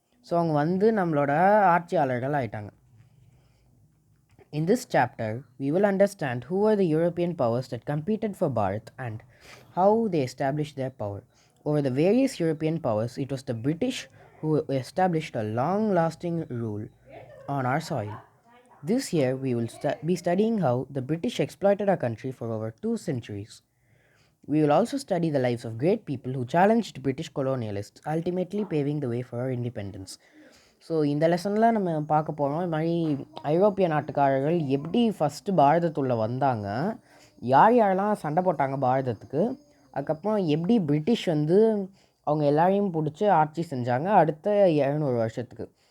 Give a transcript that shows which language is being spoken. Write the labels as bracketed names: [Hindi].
[Tamil] So அவங்க நம்மளோட ஆட்சியாளர்கள் ஆயிட்டாங்க. [English] In this chapter, we will understand who were the European powers that competed for Bharat and how they established their power. Over the various European powers, it was the British who established a long-lasting rule on our soil. This year, we will be studying how the British exploited our country for over 2 centuries. We will also study the lives of great people who challenged British colonialists, ultimately paving the way for our independence. [Tamil] So இந்த லெசனில் நம்ம பார்க்க போகிறோம், இது மாதிரி ஐரோப்பிய நாட்டுக்காரர்கள் எப்படி first பாரதத்துள்ளே வந்தாங்க, யார் யாரெல்லாம் சண்டை போட்டாங்க பாரதத்துக்கு, அதுக்கப்புறம் எப்படி பிரிட்டிஷ் அவங்க எல்லாரையும் பிடிச்சி ஆட்சி செஞ்சாங்க அடுத்த 200 வருஷத்துக்கு.